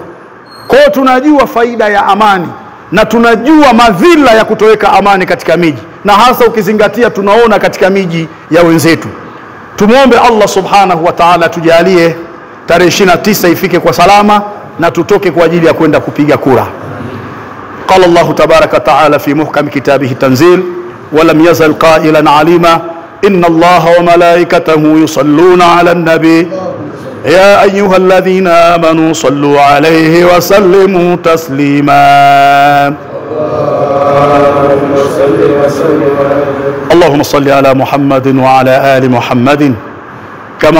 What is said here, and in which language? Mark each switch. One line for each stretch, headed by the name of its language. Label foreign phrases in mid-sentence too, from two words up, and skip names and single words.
Swahili: Kwa hiyo tunajua faida ya amani na tunajua madhila ya kutoweka amani katika miji, na hasa ukizingatia tunaona katika miji ya wenzetu. Tumuombe
Arabic: الله سبحانه وتعالى
Swahili: tujalie tarehe 29 ifike kwa salama na tutoke kwa ajili ya kwenda kupiga kura.
Arabic: قال الله تبارك وتعالى في محكم كتابه التنزيل ولم يزل قائلا عليما إن الله وملائكته يصلون على النبي يا أيها الذين آمنوا صلوا عليه وسلموا تسليما اللهم صل على محمد وعلى آل محمد كما